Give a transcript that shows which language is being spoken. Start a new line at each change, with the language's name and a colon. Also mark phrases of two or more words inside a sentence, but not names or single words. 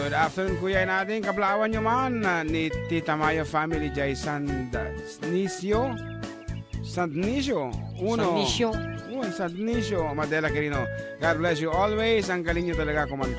Filipino: afternoon, kuya natin.
Iloko: Kablawan nyo man ni Tita Maya family Jay Sandnisio. Sandnisio. Madela Quirino.
English: God bless you always.
Filipino: Ang galing nyo talaga kumanta.